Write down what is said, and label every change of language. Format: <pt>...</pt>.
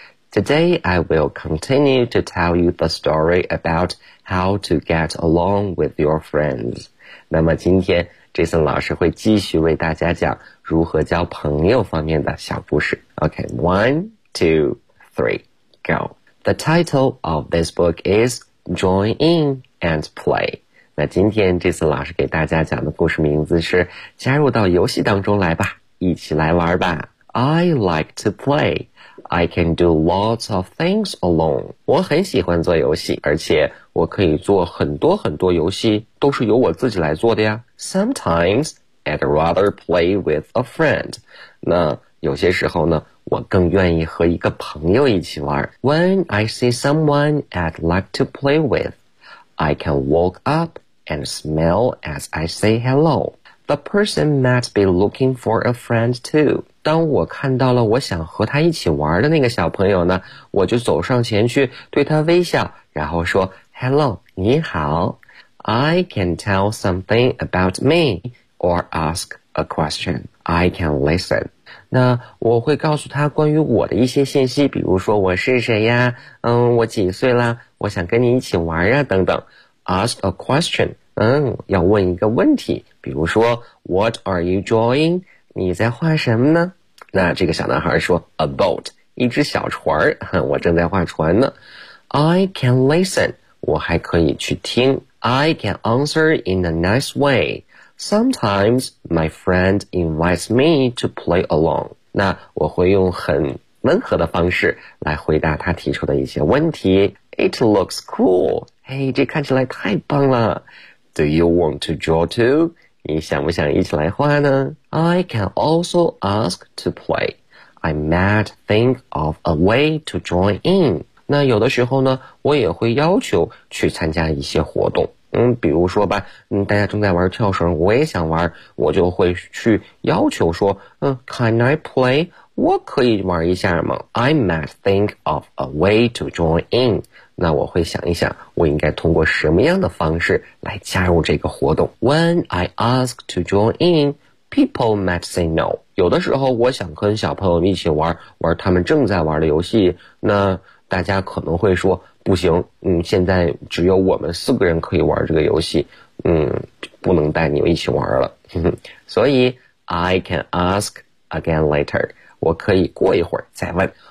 <en>Today I will continue to tell you the story about how to get along with your friends.</en> <zh>那么今天 Jason 老师会继续为大家讲如何交朋友方面的小故事。</zh> <en>OK, one, two, three, go. The title of this book is Join In and Play.</en> <zh>那今天这次老师给大家讲的故事名字是加入到游戏当中来吧，一起来玩吧。</zh> <en>I like to play. I can do lots of things alone.</en> <zh>我很喜欢做游戏，而且我可以做很多很多游戏，都是由我自己来做的呀。</zh> <en>Sometimes, I'd rather play with a friend.</en> <zh>那有些时候呢，我更愿意和一个朋友一起玩。</zh> <en>When I see someone I'd like to play with, I can walk up and smile as I say hello. The person might be looking for a friend too.</en> <zh>当我看到了我想和他一起玩的那个小朋友呢，我就走上前去对他微笑，然后说</zh> <en>Hello,</en> <zh>你好。</zh> <en>I can tell something about me or ask a question. I can listen.</en> <zh>那我会告诉他关于我的一些信息，比如说我是谁呀，我几岁啦，我想跟你一起玩啊等等。</zh> <en>Ask a question,</en> <zh>要问一个问题，比如说</zh> <en>What are you drawing?</en> <zh>你在画什么呢？那这个小男孩说</zh> <en>A boat,</en> <zh>一只小船，我正在画船呢。</zh> <en>I can listen,</en> <zh>我还可以去听。</zh> <en>I can answer in a nice way. Sometimes my friend invites me to play along.</en> <zh>那我会用很温和的方式来回答他提出的一些问题。</zh> <en>It looks cool.</en> <zh>嘿，这看起来太棒了。</zh> <en>Do you want to draw too?</en> <zh>你想不想一起来画呢？</zh> <en>I can also ask to play. I might think of a way to join in.</en> <zh>那有的时候呢，我也会要求去参加一些活动。比如说吧，大家正在玩跳绳，我也想玩，我就会去要求说，</zh> <en>Can I play?</en> <zh>我可以玩一下吗？</zh> <en>I might think of a way to join in.</en> <zh>那我会想一想，我应该通过什么样的方式来加入这个活动。 When I ask to join in, people might say no. 有的时候我想跟小朋友一起玩，玩他们正在玩的游戏，那大家可能会说不行，现在只有我们四个人可以玩这个游戏，不能带你们一起玩了，呵呵。所以</zh> <en>I can ask again later，</en> <zh>我可以过一会儿再问。</zh>